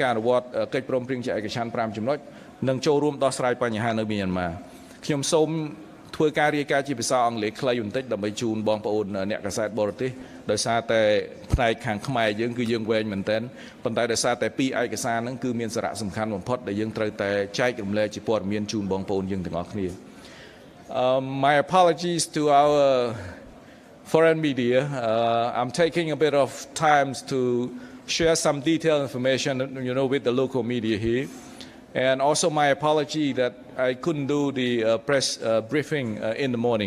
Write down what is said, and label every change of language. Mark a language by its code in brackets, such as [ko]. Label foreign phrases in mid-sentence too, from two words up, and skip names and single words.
[km] ការអនុវត្តកិច្ចព្រមព្រៀងជាឯកច្ឆន្ទ5ចំណុចនិងចូលរួមដោះស្រាយបញ្ហានៅមីយ៉ាន់ម៉ាខ្ញុំសូមធ្វើការរាយការណ៍ជាភាសាអង់គ្លេសខ្លីបន្តិចដើម្បីជូនបងប្អូនអ្នកកាសែតបរទេសដោយសារតែផ្នែកខាងខ្មែរយើងគឺយើងវែងមែនទែនប៉ុន្តែដោយសារតែពីរឯកសារហ្នឹងគឺមានសារៈសំខាន់បំផុតដែលយើងត្រូវតែចែករំលែកជាព័ត៌មានជូនបងប្អូនយើងទាំងអស់គ្នា [en] My apologies to our foreign media. I'm taking a bit of time to share some detailed information, with the local media here. And also my apology that I couldn't do the press briefing in the morning.